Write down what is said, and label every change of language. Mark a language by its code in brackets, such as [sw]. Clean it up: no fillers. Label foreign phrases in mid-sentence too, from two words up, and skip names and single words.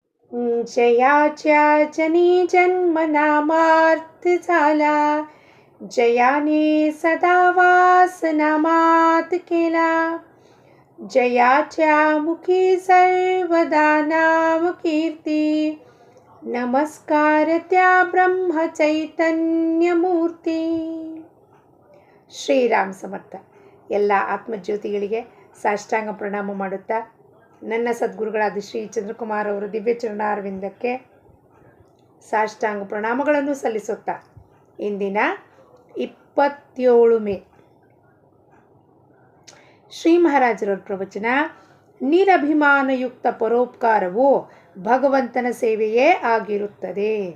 [mr] जयाच्या जनी जन्मनामार्थ झाला, जयाने सदा वास नामात केला. जयाच्या मुखी सर्वदा नाम कीर्ती, नमस्कार त्या ब्रह्म चैतन्य मूर्ती. [kn] ಶ್ರೀರಾಮ್ ಸಮರ್ಥ. ಎಲ್ಲ ಆತ್ಮಜ್ಯೋತಿಗಳಿಗೆ ಸಾಷ್ಟಾಂಗ ಪ್ರಣಾಮ ಮಾಡುತ್ತಾ, ನನ್ನ ಸದ್ಗುರುಗಳಾದ ಶ್ರೀ ಚಂದ್ರಕುಮಾರ್ ಅವರ ದಿವ್ಯ ಚರಣಾರವಿಂದಕ್ಕೆ ಸಾಷ್ಟಾಂಗ ಪ್ರಣಾಮಗಳನ್ನು ಸಲ್ಲಿಸುತ್ತಾ, ಇಂದಿನ 27 ಮೇ ಶ್ರೀ ಮಹಾರಾಜರವರ ಪ್ರವಚನ, ನಿರಭಿಮಾನಯುಕ್ತ ಪರೋಪಕಾರವು ಭಗವಂತನ ಸೇವೆಯೇ ಆಗಿರುತ್ತದೆ.